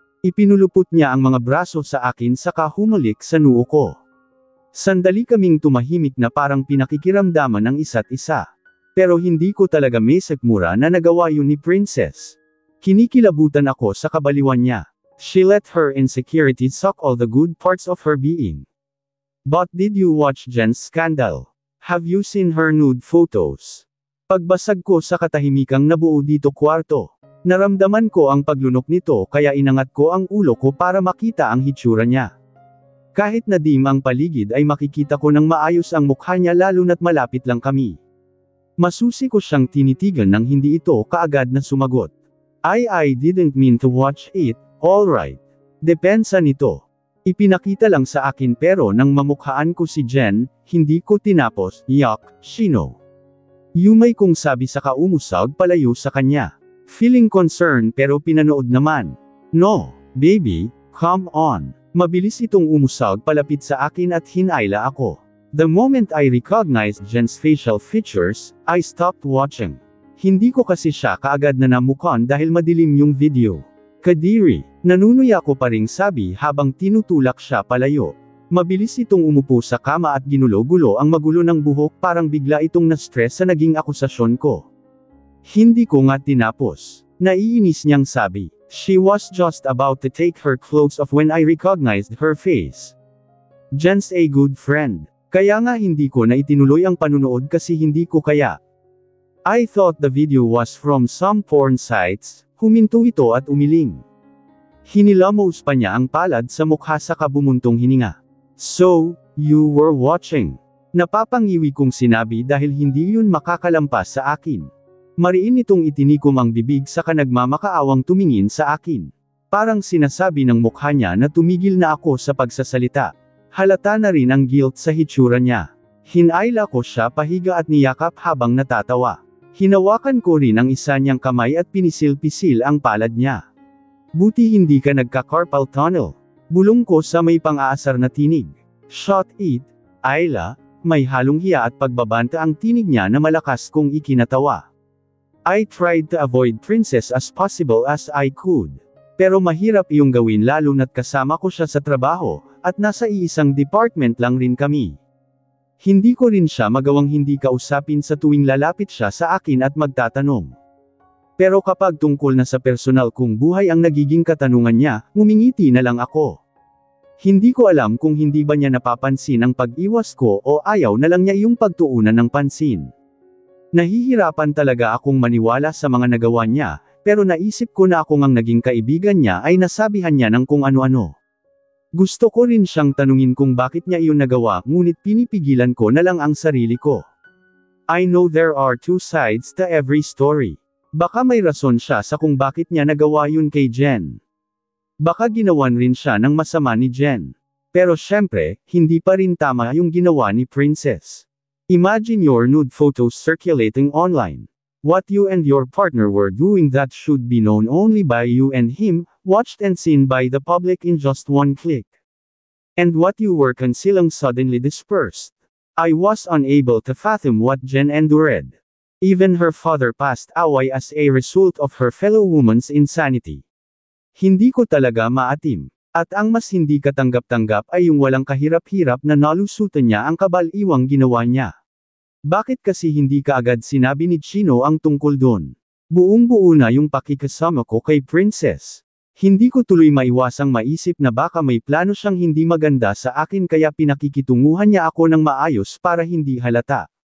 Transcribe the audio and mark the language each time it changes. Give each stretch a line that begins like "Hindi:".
Filipino: Ipinulupot niya ang mga braso sa akin saka humulik sa noo ko. Sandali kaming tumahimik na parang pinakikiramdaman ng isa't isa. Pero hindi ko talaga may sikmura na nagawa yun ni Princess. Kinikilabutan ako sa kabaliwan niya.
English: She let her insecurity suck all the good parts of her being. But did you watch Jen's scandal? Have you seen her nude photos?
Filipino: Pagbasag ko sa katahimikang nabuo dito kwarto. Naramdaman ko ang paglunok nito kaya inangat ko ang ulo ko para makita ang hitsura niya. Kahit na dim ang paligid ay makikita ko ng maayos ang mukha niya lalo na't malapit lang kami. Masusi ko siyang tinitigan nang hindi ito kaagad na sumagot.
English: I didn't mean to watch it, alright.
Filipino: Depensa nito. Ipinakita lang sa akin pero nang mamukhaan ko si Jen, hindi ko tinapos, yuck, Chino. Yumay kong sabi sa kaumusag palayo sa kanya.
English: Feeling concerned
Filipino: pero pinanood naman.
English: No, baby, come on.
Filipino: Mabilis itong umusag palapit sa akin at hinayla ako.
English: The moment I recognized Jen's facial features, I stopped watching.
Filipino: Hindi ko kasi siya kaagad na namukan dahil madilim yung video. Kadiri, nanunuya ko pa ring sabi habang tinutulak siya palayo. Mabilis itong umupo sa kama at ginulo-gulo ang magulo ng buhok parang bigla itong na-stress sa naging akusasyon ko. Hindi ko nga tinapos. Naiinis niyang sabi.
English: She was just about to take her clothes off when I recognized her face. Jen's a good friend.
Filipino: Kaya nga hindi ko na itinuloy ang panunood kasi hindi ko kaya.
English: I thought the video was from some porn sites,
Filipino: huminto ito at umiling. Hinilamos pa niya ang palad sa mukha saka bumuntong hininga.
English: So, you were watching.
Filipino: Napapangiwi kong sinabi dahil hindi yun makakalampas sa akin. Mariin itong itinikom ang bibig saka nagmamakaawang tumingin sa akin. Parang sinasabi ng mukha niya na tumigil na ako sa pagsasalita. Halata na rin ang guilt sa hitsura niya. Hinayla ko siya pahiga at niyakap habang natatawa. Hinawakan ko rin ang isa niyang kamay at pinisil-pisil ang palad niya. Buti hindi ka nagka-carpal tunnel. Bulong ko sa may pang-aasar na tinig.
English: Shot it,
Filipino: Ayla, may halong hiya at pagbabanta ang tinig niya na malakas kong ikinatawa.
English: I tried to avoid Princess as possible as I could.
Filipino: Pero mahirap iyong gawin lalo na't kasama ko siya sa trabaho, at nasa iisang department lang rin kami. Hindi ko rin siya magawang hindi kausapin sa tuwing lalapit siya sa akin at magtatanong. Pero kapag tungkol na sa personal kong buhay ang nagiging katanungan niya, ngumingiti na lang ako. Hindi ko alam kung hindi ba niya napapansin ang pag-iwas ko o ayaw na lang niya yung pagtuunan ng pansin. Nahihirapan talaga akong maniwala sa mga nagawa niya, pero naisip ko na akong ang naging kaibigan niya ay nasabihan niya ng kung ano-ano. Gusto ko rin siyang tanungin kung bakit niya iyon nagawa, ngunit pinipigilan ko na lang ang sarili ko.
English: I know there are two sides to every story.
Filipino: Baka may rason siya sa kung bakit niya nagawa yun kay Jen. Baka ginawan rin siya ng masama ni Jen. Pero syempre, hindi pa rin tama yung ginawa ni Princess.
English: Imagine your nude photos circulating online. What you and your partner were doing that should be known only by you and him, watched and seen by the public in just one click. And what you were concealing suddenly dispersed. I was unable to fathom what Jen endured. Even her father passed away as a result of her fellow woman's insanity.
Filipino: Hindi ko talaga maatim. At ang mas hindi katanggap-tanggap ay yung walang kahirap-hirap na nalusutan niya ang kabal-iwang ginawa niya. Bakit kasi hindi kaagad sinabi ni Chino ang tungkol doon? Buong-buo na yung pakikasama ko kay Princess. Hindi ko tuloy maiwasang maisip na baka may plano siyang hindi maganda sa akin kaya pinakikitunguhan niya ako ng maayos para hindi halata.